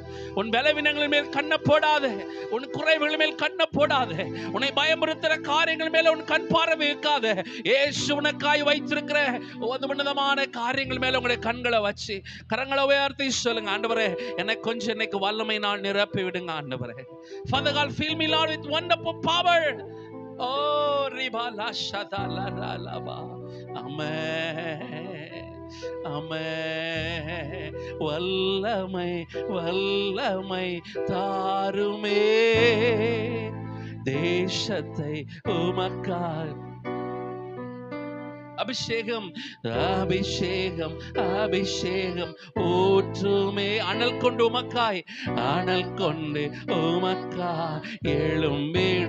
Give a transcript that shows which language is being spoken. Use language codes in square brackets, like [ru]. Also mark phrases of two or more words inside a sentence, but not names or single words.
[ta] உன் பலவீனங்களின் மேல் கண்ண போடாத, உன் குறைவுகள் மேல் கண்ண போடாத, உன்னை பயமுறுத்துற காரியங்கள் மேல உன் கண் பார்வை வைக்காத. இயேசு உனக்காய் வைத்திருக்கிற உன்னதமான காரியங்கள் மேல உங்களுடைய கண்களை வச்சு கரங்களை உயர்த்தி சொல்லுங்க, ஆண்டவரே, எனக்கு கொஞ்சம் இன்னைக்கு வல்லமை நான் நிரப்பி விடுங்க ஆண்டவரே. [en] Father God, fill me Lord with wonderful power. Oh, riba la shada la la la ba. Amen. Amen. [ta] வல்லமை வல்லமை தாருமே, தேசத்தை உமக்காய். அபிஷேகம் அபிஷேகம் அபிஷேகம் ஊற்றுமே, அனல் கொண்டு உமக்காய், அனல் கொண்டு உமக்காய் எழும்பிட.